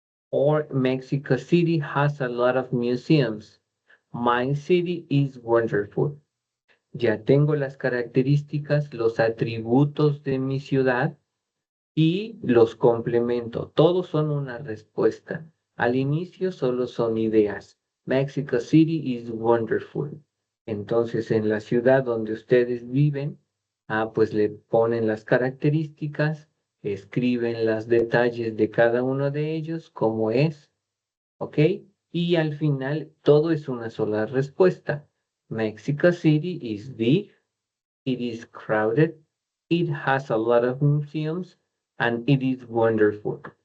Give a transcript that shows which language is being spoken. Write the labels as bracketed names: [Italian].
[English] Or Mexico City has a lot of museums. My city is wonderful. [Spanish] Ya tengo las características, los atributos de mi ciudad y los complemento. Todos son una respuesta. Al inicio solo son ideas. [English] Mexico City is wonderful. [Spanish] Entonces, en la ciudad donde ustedes viven, pues le ponen las características, escriben los detalles de cada uno de ellos, cómo es, ¿ok? Y al final todo es una sola respuesta. [English] Mexico City is big, it is crowded, it has a lot of museums, and it is wonderful.